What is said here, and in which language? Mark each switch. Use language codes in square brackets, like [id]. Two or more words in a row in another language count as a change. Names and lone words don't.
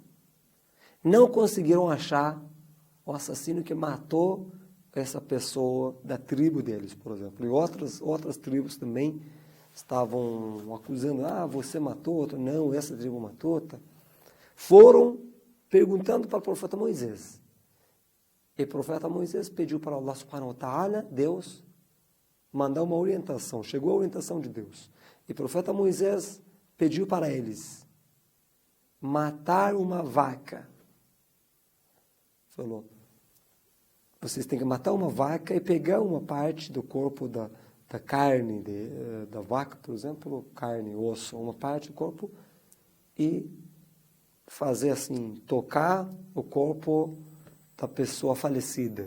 [pt] Não conseguiram achar o assassino que matou essa pessoa da tribo deles, por exemplo. E outras tribos também estavam acusando, você matou, outro, não, essa tribo matou. Tá? Foram perguntando para o profeta Moisés. E o profeta Moisés pediu para [ar] الله سبحانه وتعالى, [pt] Deus, mandar uma orientação. Chegou a orientação de Deus. E o profeta Moisés pediu para eles matar uma vaca. Falou, vocês têm que matar uma vaca e pegar uma parte do corpo da carne da vaca, por exemplo, carne, osso, uma parte do corpo, e fazer assim, tocar o corpo da pessoa falecida.